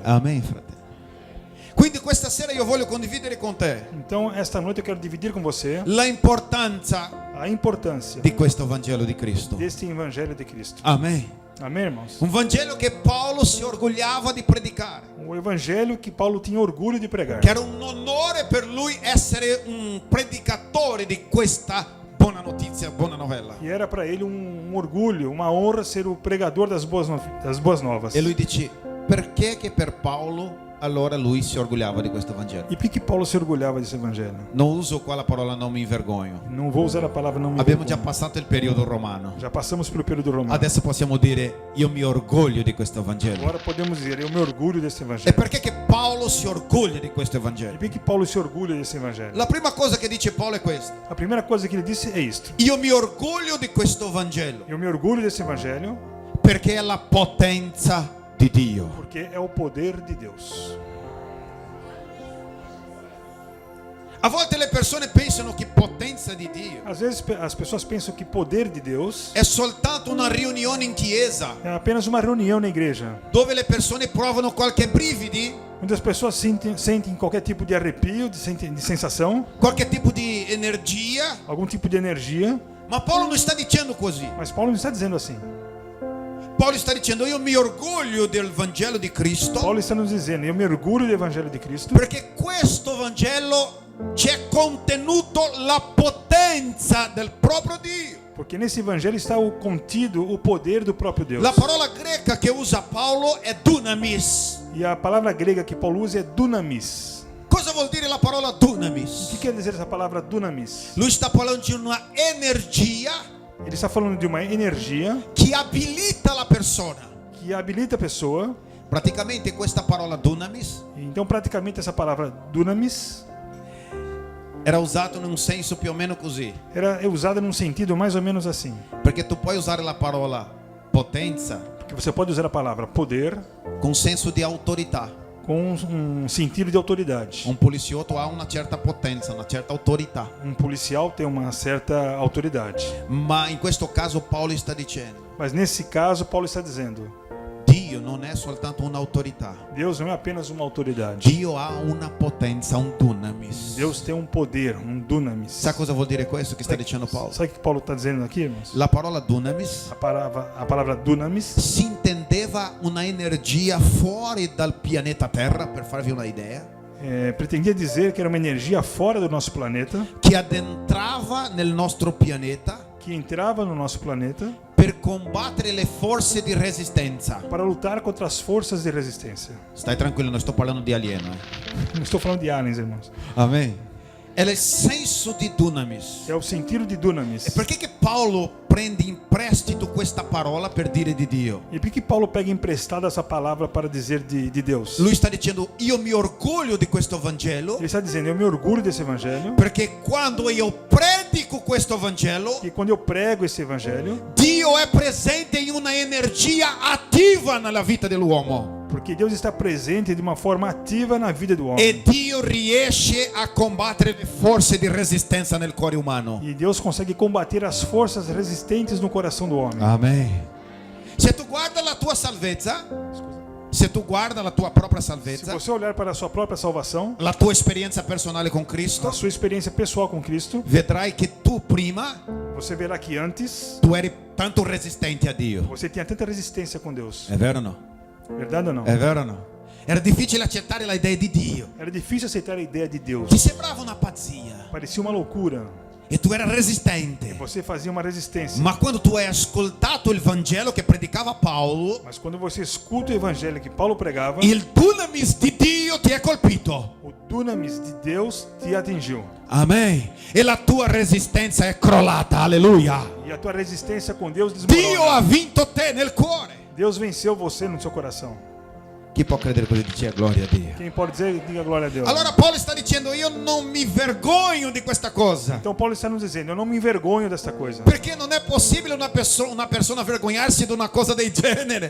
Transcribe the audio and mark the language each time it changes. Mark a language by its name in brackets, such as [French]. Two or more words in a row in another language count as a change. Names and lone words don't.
[Italian] Amen, fratello. Quindi questa sera io voglio condividere con te [Portuguese] Então, esta noite eu quero dividir com você [Italian] la importanza [Portuguese] a importância [Italian] di questo Vangelo di Cristo. [Portuguese] deste Evangelho de Cristo. [Italian] Amen. [Portuguese] Amém, irmãos? [Italian] Un Vangelo che Paolo si orgogliava di predicare, [Portuguese] O Evangelho que Paulo tinha orgulho de pregar. [Italian] che era un onore per lui essere un predicatore di questa buona notizia, buona novella. [Portuguese] E era para ele um orgulho, uma honra ser o pregador das boas novas. [Italian] E lui dice: perché che per Paolo allora lui si orgogliava di questo Vangelo? [Portuguese] E por que Paulo se orgulhava desse evangelho? [Italian] Non uso qua la parola non mi vergogno. [Portuguese] Não vou usar a palavra não me [Italian] Abbiamo già [Portuguese] vergonho. [Italian] passato il periodo romano. [Portuguese] Já passamos pelo período romano. [Italian] Adesso possiamo dire io mi orgoglio di questo Vangelo. [Portuguese] Agora podemos dizer, eu me orgulho desse [Italian] E [Portuguese] evangelho. [Italian] perché che Paolo si orgoglia di questo [Portuguese] E [Italian] Vangelo? [Portuguese] por que Paulo se orgulha desse evangelho? [Italian] La prima cosa che dice Paolo è questa. [Portuguese] A primeira coisa que ele disse é isto. [Italian] Io mi orgoglio di questo Vangelo [Portuguese] Eu me orgulho desse evangelho [Italian] perché è la potenza di Dio. [Portuguese] porque é o poder de Deus. [Italian] A volte le persone pensano che potenza di Dio [Portuguese] Às vezes as pessoas pensam que poder de Deus [Italian] è soltanto una riunione in chiesa [Portuguese] é apenas uma reunião na igreja, [Italian] dove le persone provano qualche brividi, [Portuguese] onde as pessoas sentem qualquer tipo de arrepio, de sensação, [Italian] qualche tipo di energia. [Portuguese] algum tipo de energia. [Italian] Ma Paolo non sta dicendo così. [Portuguese] Mas Paulo não está dizendo assim. [Italian] Paolo sta dicendo io mi orgoglio del Vangelo di Cristo [Portuguese] Paulo está nos dizendo, eu me orgulho do evangelho de Cristo, [Italian] perché questo Vangelo c'è contenuto la potenza del proprio Dio. [Portuguese] porque nesse evangelho está contido o poder do próprio Deus. [Italian] La parola greca che usa Paolo è dunamis. [Portuguese] E a palavra grega que Paulo usa é dunamis. [Italian] Cosa vuol dire la parola [Portuguese] O [Italian] dunamis? [Portuguese] que quer dizer essa palavra dunamis? [Italian] Lui sta parlando di una energia [Portuguese] Ele está falando de uma energia [Italian] che abilita la persona. [Portuguese] que habilita a pessoa. [Italian] Praticamente questa parola dunamis [Portuguese] Então, praticamente, essa palavra dunamis [Italian] era usata in un senso più o meno così, [Portuguese] é usada num sentido mais ou menos assim. [Italian] perché tu puoi usare la parola potenza [Portuguese] Porque você pode usar a palavra poder [Italian] con senso di autorità. [Portuguese] com um sentido de autoridade. [Italian] Un poliziotto ha una certa potenza, una certa autorità, [Portuguese] Um policial tem uma certa autoridade. [Italian] ma in questo caso Paolo sta dicendo [Portuguese] Mas nesse caso, Paulo está dizendo, [Italian] Dio non è soltanto un'autorità, [Portuguese] Deus não é apenas uma autoridade. [Italian] Dio ha una potenza, un dunamis. [Portuguese] Deus tem um poder, um dunamis. [Italian] Sa cosa vuol dire questo che sta dicendo Paolo? [Portuguese] Sabe o que Paulo está dizendo aqui, irmãos? [Italian] La parola dunamis [Portuguese] A palavra dunamis [Italian] si intendeva una energia fuori dal pianeta Terra, per farvi una idea, [Portuguese] pretendia dizer que era uma energia fora do nosso planeta, [Italian] che addentrava nel nostro pianeta [Portuguese] que entrava no nosso planeta [Italian] per combattere le forze di resistenza. [Portuguese] para lutar contra as forças de resistência. [Italian] Stai tranquillo, non sto parlando di alieno. [Portuguese] Não estou falando de aliens, irmãos. [Italian] Amen. È il senso di dunamis. [Portuguese] É o sentido de dunamis. [Italian] E perché che Paolo prende in prestito questa parola per dire di Dio? [Portuguese] E por que Paulo pega emprestada essa palavra para dizer de Deus? [Italian] Lui sta dicendo io mi orgoglio di questo Vangelo [Portuguese] Ele está dizendo, eu me orgulho desse evangelho, [Italian] perché quando io predico questo Vangelo [Portuguese] e quando eu prego esse evangelho, [Italian] Dio è presente in una energia attiva nella vita dell'uomo [Portuguese] porque Deus está presente de uma forma ativa na vida do homem. [Italian] e Dio riesce a combattere le forze di resistenza nel cuore umano. [Portuguese] E Deus consegue combater as forças resistentes no coração do homem. [Italian] Amen. Se tu guarda la tua salvezza, se tu guarda la tua propria [Portuguese] Se [Italian] salvezza, [Portuguese] você olhar para a sua própria salvação, [Italian] la tua esperienza personale con [Portuguese] a [Italian] Cristo, [Portuguese] sua experiência pessoal com Cristo, [Italian] vedrai che tu prima [Portuguese] você verá que antes [Italian] tu eri tanto resistente a Dio. [Portuguese] você tinha tanta resistência com Deus. [Italian] È vero o no? [Portuguese] Verdade ou não? [Italian] È vero o no? Era difficile accettare la idea di Dio. [Portuguese] Era difícil aceitar a ideia de Deus. [Italian] Ti sembrava una pazzia [Portuguese] Parecia uma loucura. [Italian] e tu eri resistente. [Portuguese] Você fazia uma resistência. [Italian] Ma quando tu hai ascoltato il Vangelo che predicava Paolo, [Portuguese] Mas quando você escuta o evangelho que Paulo pregava, [Italian] il dunamis di Dio ti ha colpito. [Portuguese] o dunamis de Deus te atingiu. [Italian] Amen. E la tua resistenza è crollata. Alleluia. [Portuguese] E a tua resistência com Deus [Italian] Dio [Portuguese] desmorona. [Italian] ha vinto te nel cuore. [Portuguese] Deus venceu você no seu coração. [Italian] Chi può credere così? Dice gloria a Dio. [Portuguese] Quem pode dizer, diga glória a Deus. [Italian] Allora Paolo sta dicendo io non mi vergogno di questa cosa. [Portuguese] Então Paulo está nos dizendo, eu não me envergonho desta coisa. [Italian] Perché non è possibile una persona vergognarsi di una cosa del genere.